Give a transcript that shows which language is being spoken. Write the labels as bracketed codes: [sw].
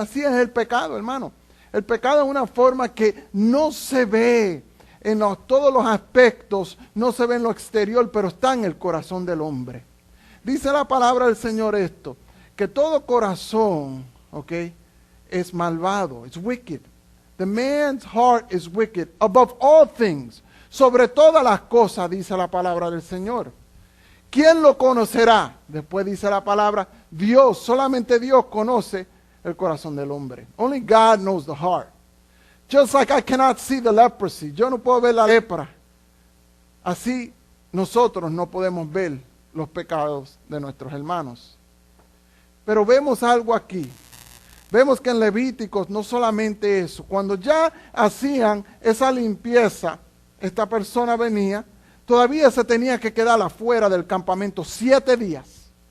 [es] Así es el pecado, hermano. El pecado es una forma que no se ve en todos los aspectos, no se ve en lo exterior, pero está en el corazón del hombre. Dice la palabra del Señor esto, que todo corazón, es malvado, es wicked. [en] The man's heart is wicked above all things. [es] Sobre todas las cosas, dice la palabra del Señor. ¿Quién lo conocerá? Después dice la palabra, Dios, solamente Dios conoce el corazón del hombre. [en] Only God knows the heart. Just like I cannot see the leprosy. [es] Yo no puedo ver la lepra. Así nosotros no podemos ver los pecados de nuestros hermanos. Pero vemos algo aquí. Vemos que en Levíticos no solamente eso. Cuando ya hacían esa limpieza, esta persona venía, todavía se tenía que quedar afuera del campamento 7 días.